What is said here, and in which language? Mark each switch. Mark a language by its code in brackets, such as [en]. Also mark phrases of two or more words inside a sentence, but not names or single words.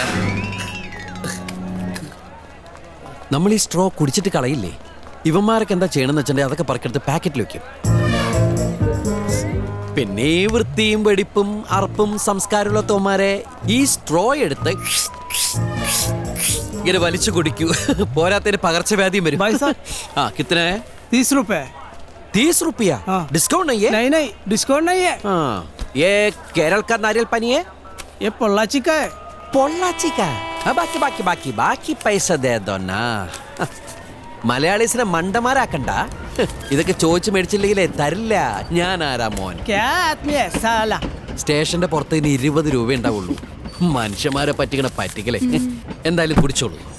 [ml] നമ്മൾ ഈ സ്ട്രോ കുടിച്ചിട്ട് കളയില്ലേ? ഇവന്മാരൊക്കെ എന്താ ചെയ്യണമെന്ന് വെച്ചിട്ടുണ്ടെങ്കിൽ അതൊക്കെ പറക്കെടുത്ത് പാക്കറ്റിൽ വെക്കും. പിന്നെ വൃത്തിയും വെടിപ്പും അറപ്പും സംസ്കാരമുള്ള തോമാരെ ഈ സ്ട്രോ എടുത്ത് ഇങ്ങനെ വലിച്ചു കുടിക്കൂ. പോരാത്തതിന് പകർച്ചവ്യാധിയും വരും. [hi] हाँ कितने है? 30 रुपए। 30 रुपया? डिस्काउंट नहीं है? नहीं डिस्काउंट नहीं है। हाँ, ये केरल का नारियल पानी है? ये पोल्लाची का है। पोल्लाची का? हाँ, [ml] ബാക്കി പൈസ [hi] दे दो ना. [ml] മലയാളീസിനെ മണ്ടന്മാരാക്കണ്ട. ഇതൊക്കെ ചോദിച്ചു മേടിച്ചില്ലെങ്കിലേ തരില്ല. ഞാൻ ആരാ മോൻ? സ്റ്റേഷന്റെ പുറത്ത് ഇനി 20 രൂപ ഉണ്ടാവുള്ളൂ. മനുഷ്യന്മാരെ പറ്റിക്കണ പറ്റിക്കലേ. എന്തായാലും കുടിച്ചോളൂ.